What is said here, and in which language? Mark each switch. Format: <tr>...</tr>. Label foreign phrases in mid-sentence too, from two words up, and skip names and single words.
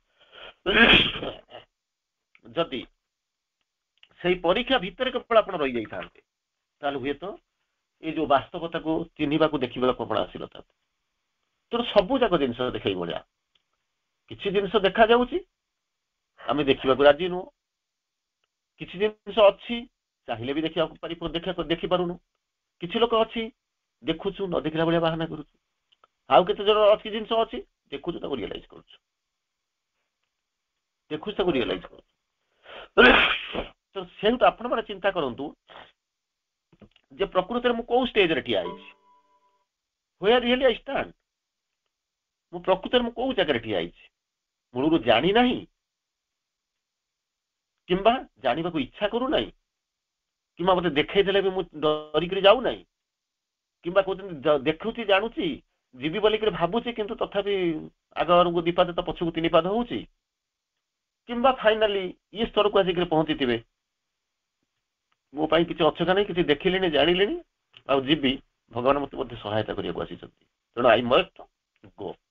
<or>ଯଦି ସେଇ ପରୀକ୍ଷା ଭିତରେ କେବଳ ଆପଣ ରହିଯାଇଥାନ୍ତେ ତାହେଲେ ହୁଏତ ଏଇ ଯୋଉ ବାସ୍ତବତାକୁ ଚିହ୍ନିବାକୁ ଦେଖିବାକୁ ଆପଣ ଆସିନଥାନ୍ତେ ତେଣୁ ସବୁ ଯାକ ଜିନିଷ ଦେଖେଇ ଭଳିଆ କିଛି ଜିନିଷ ଦେଖାଯାଉଛି ଆମେ ଦେଖିବାକୁ ରାଜି ନୁହଁ କିଛି ଜିନିଷ ଅଛି ଚାହିଁଲେ ବି ଦେଖିପାରୁନୁ କିଛି ଲୋକ ଅଛି ଦେଖୁଛୁ ନ ଦେଖିଲା ଭଳିଆ ବାହାନା କରୁଛୁ ଆଉ କେତେ ଜଣ ଅଛି ଜିନିଷ ଅଛି ଦେଖୁଛୁ ତାକୁ ରିଏଲାଇଜ କରୁଛୁ ସେଇଠୁ ଆପଣ ମାନେ ଚିନ୍ତା କରନ୍ତୁ ଯେ ପ୍ରକୃତରେ ମୁଁ କୋଉ ଷ୍ଟେଜରେ ଠିଆ ହେଇଛି</or> <en>where really I stand</en> <or>ମୁଁ ପ୍ରକୃତରେ ମୁଁ କୋଉ ଜାଗାରେ ଠିଆ ହେଇଛି ମୂଳରୁ ଜାଣି ନାହିଁ କିମ୍ବା ଜାଣିବାକୁ ଇଚ୍ଛା କରୁନାହିଁ କିମ୍ବା ମତେ ଦେଖେଇ ଦେଲେ ବି ମୁଁ ଡରିକିରି ଯାଉନାହିଁ କିମ୍ବା କହୁଛନ୍ତି ଦେଖୁଛି ଜାଣୁଛି ଯିବି ବୋଲିକିରି ଭାବୁଛି କିନ୍ତୁ ତଥାପି ଆଗକୁ ଦିପାଦ ତ ପଛକୁ 3 ପାଦ ହଉଛି କିମ୍ବା ଫାଇନାଲି ଇଏ ସ୍ତରକୁ ଆସିକି ପହଞ୍ଚିଥିବେ ମୋ ପାଇଁ କିଛି ଅଛକା ନାହିଁ କିଛି ଦେଖିଲିଣି ଜାଣିଲିଣି ଆଉ ଯିବି ଭଗବାନ ମତେ ମଧ୍ୟ ସହାୟତା କରିବାକୁ ଆସିଛନ୍ତି ତେଣୁ</or> <en>I must go</en>